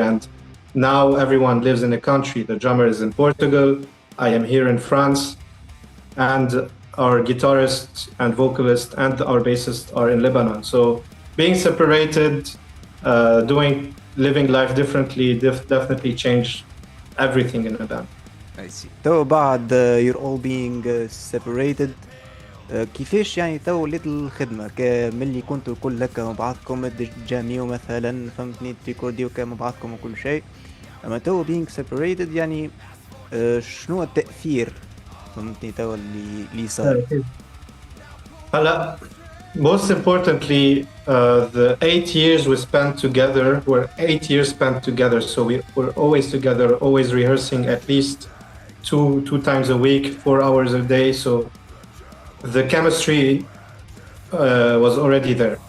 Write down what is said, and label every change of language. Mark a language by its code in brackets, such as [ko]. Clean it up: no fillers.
[en] And now everyone lives in a country. The drummer is in Portugal, I am here in France, and our guitarist and vocalist and our bassist are in Lebanon. So being separated, living life differently, definitely changed everything in a band. I see. [ar] تو بعد [en] you're all being separated، [ar] كيفاش يعني تو ولات الخدمة ملي كنتوا الكل هكا مع بعضكم تجاميو مثلا، فهمتني، تريكورديو مع بعضكم وكل شيء، اما تو [en] being separated [ar] يعني شنو التأثير، فهمتني، تو اللي صار؟ [en] هلا most importantly, the 8 years we spent together were 8 years spent together. So we were always together, always rehearsing at least two times a week, 4 hours a day. So the chemistry was already there.